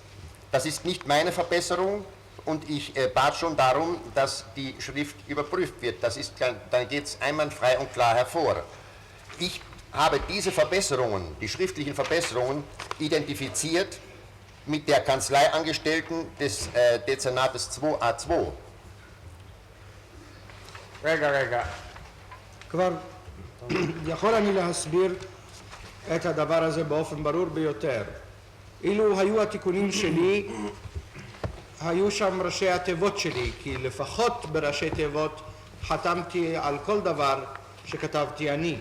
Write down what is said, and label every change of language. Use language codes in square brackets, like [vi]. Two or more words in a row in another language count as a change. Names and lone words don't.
[de] Das ist nicht meine Verbesserung und ich bat schon darum, dass die Schrift überprüft wird. Dann geht es einwandfrei und klar hervor. Ich habe diese Verbesserungen, die schriftlichen Verbesserungen, identifiziert mit der Kanzleiangestellten des Dezernates 2a2. [he] רגע. כבר יכול אני להסביר את הדבר הזה באופן ברור ביותר. אילו היו התיקונים שלי, היו שם ראשי התיבות שלי, כי לפחות בראשי תיבות חתמתי על כל דבר שכתבתי אני.